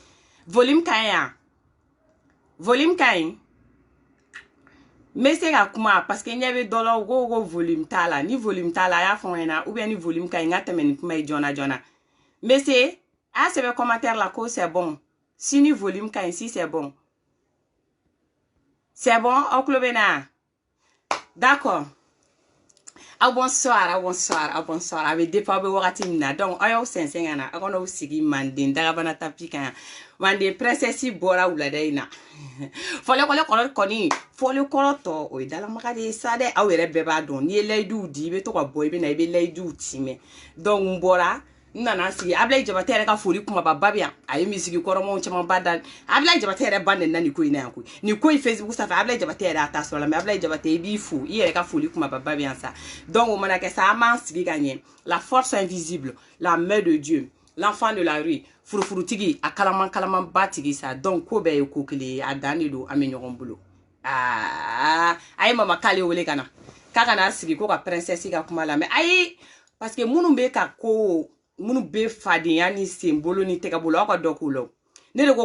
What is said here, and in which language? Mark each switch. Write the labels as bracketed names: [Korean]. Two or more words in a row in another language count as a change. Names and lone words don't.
[Bambara] Volume ka ɲi yan. Volume ka ɲi. N bɛ se ka kuma parce que n ɲɛ bɛ dɔ la u ko volume ta la. Ni volume ta la a y'a fɔ n ɲɛna ou bien ni volume ka ɲi n ka tɛmɛ ni kuma ye joona joona. N bɛ se a sɛbɛn commentaire la ko [French] c'est bon. [Bambara] Si ni volume ka ɲi [French] si c'est bon. C'est bon [Bambara] aw kulo bɛ na. [French] D'accord. Bonsoir. [Bambara] A bɛ dépend aw bɛ wagati min na. Donc aw y'aw sɛnsɛn ka na aw kana aw sigi Manden dagabana tapi kan. Manden princesse bɔra wulada in na. Fɔlɔkɔlɔ kɔni fɔlɔkɔlɔ tɔ o ye dalamaga de ye sa dɛ. Aw yɛrɛ bɛɛ b'a dɔn. N'i ye layiduw di i bɛ to ka bɔ i bɛ na i bɛ layiduw timɛ. Donc n bɔra n nana sigi Ablaye Jabate yɛrɛ ka foli kumaba ba bɛ yan. A ye misigi kɔrɔmaw caman ba da. Ablaye Jabate yɛrɛ ba nɛnna nin ko in na yan koyi. Nin ko in Facebook sanfɛ Ablaye Jabate yɛrɛ a ta sɔrɔ la mais Ablaye Jabate i b'i fo i yɛrɛ ka foli kumaba ba bɛ yan sa. Donc o mana kɛ sa an b'an sigi ka ɲɛ. [French] La force invisible, la main de Dieu, l'enfant de la rue, [Bambara] furufurutigi a kalaman ba tigi sa. Donc ko bɛɛ ye ko kelen ye a dan de don an bɛ ɲɔgɔn bolo. A ye mama k'ale wele ka na k'a kana sigi ko ka princesse ka kuma la mais ayi [French] parce que [Bambara] minnu bɛ ka ko minnu bɛ fadenya ni senbolo ni tɛgɛbolo aw ka dɔ k'u la ne de